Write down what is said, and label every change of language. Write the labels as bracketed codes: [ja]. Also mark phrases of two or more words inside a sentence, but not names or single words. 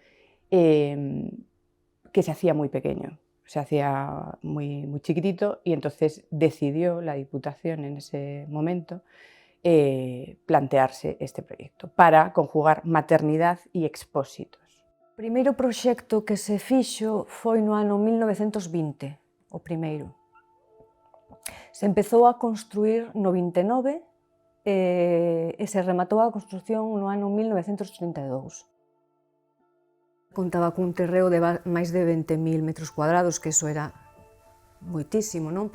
[es] que se hacía muy pequeño, se hacía muy chiquitito, y entonces decidió la Diputación en ese momento plantearse este proyecto para conjugar maternidad y expósitos. [gl] O primeiro proxecto que se fixo foi no ano 1920, o primeiro. Se empezou a construir no 29 e se rematou a construción no ano 1932. Contaba cun terreo de máis de 20.000 metros cuadrados, que iso era moitísimo, non?